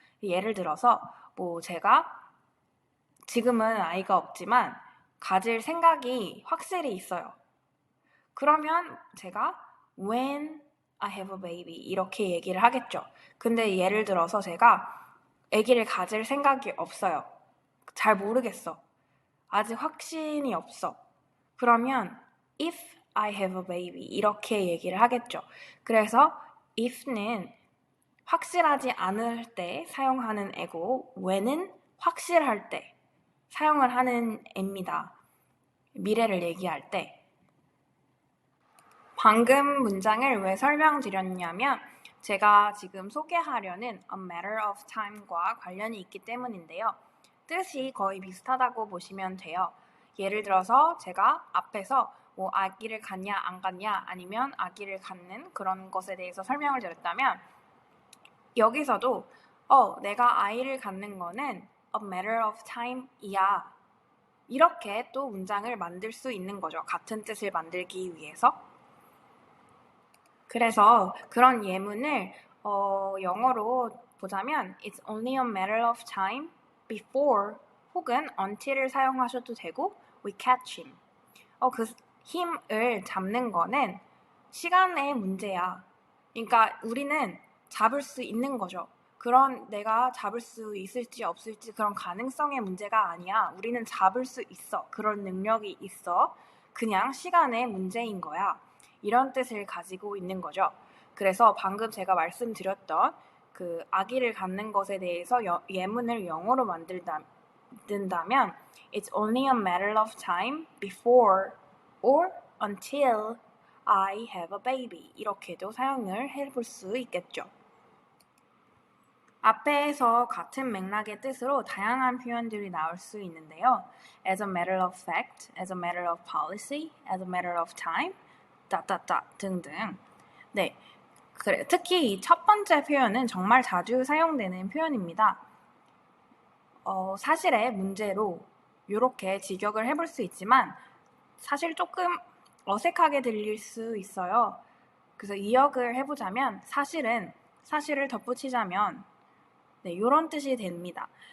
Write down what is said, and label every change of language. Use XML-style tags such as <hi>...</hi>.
<ko>예를 들어서 뭐 제가 지금은 아이가 없지만 가질 생각이 확실히 있어요. 그러면 제가</ko> <en>when I have a baby</en> <ko>이렇게 얘기를 하겠죠. 근데 예를 들어서 제가 아기를 가질 생각이 없어요. 잘 모르겠어. 아직 확신이 없어. 그러면</ko> <en>if I have a baby</en> <ko>이렇게 얘기를 하겠죠. 그래서 if는 확실하지 않을 때 사용하는 애고 when은 확실할 때 사용을 하는 애입니다. 미래를 얘기할 때. 방금 문장을 왜 설명드렸냐면 제가 지금 소개하려는</ko> <en>a matter of time</en> <ko>과 관련이 있기 때문인데요. 뜻이 거의 비슷하다고 보시면 돼요. 예를 들어서 제가 앞에서 뭐 아기를 갖냐 안 갖냐 아니면 아기를 갖는 그런 것에 대해서 설명을 드렸다면 여기서도 내가 아이를 갖는 거는</ko> <en>a matter of time</en> <ko>이야. 이렇게 또 문장을 만들 수 있는 거죠. 같은 뜻을 만들기 위해서. 그래서 그런 예문을 영어로 보자면</ko> <en>It's only a matter of time before</en> <ko>혹은 until을 사용하셔도 되고</ko> <en>we catch him.</en> <ko>그 힘을 잡는 거는 시간의 문제야. 그러니까 우리는 잡을 수 있는 거죠. 그런 내가 잡을 수 있을지 없을지 그런 가능성의 문제가 아니야. 우리는 잡을 수 있어. 그런 능력이 있어. 그냥 시간의 문제인 거야. 이런 뜻을 가지고 있는 거죠. 그래서 방금 제가 말씀드렸던 그 아기를 갖는 것에 대해서 예문을 영어로 만든다면</ko> <en>It's only a matter of time before or until I have a baby</en> <ko>이렇게도 사용을 해볼 수 있겠죠. 앞에서 같은 맥락의 뜻으로 다양한 표현들이 나올 수 있는데요.</ko> <en>As a matter of fact, as a matter of policy, as a matter of time, 등등.</en> <ko>네, 그래. 특히 이 첫 번째 표현은 정말 자주 사용되는 표현입니다. 사실의 문제로 이렇게 직역을 해볼 수 있지만 사실 조금 어색하게 들릴 수 있어요. 그래서 이역을 해보자면 사실을 덧붙이자면 이런 뜻이 됩니다.</ko>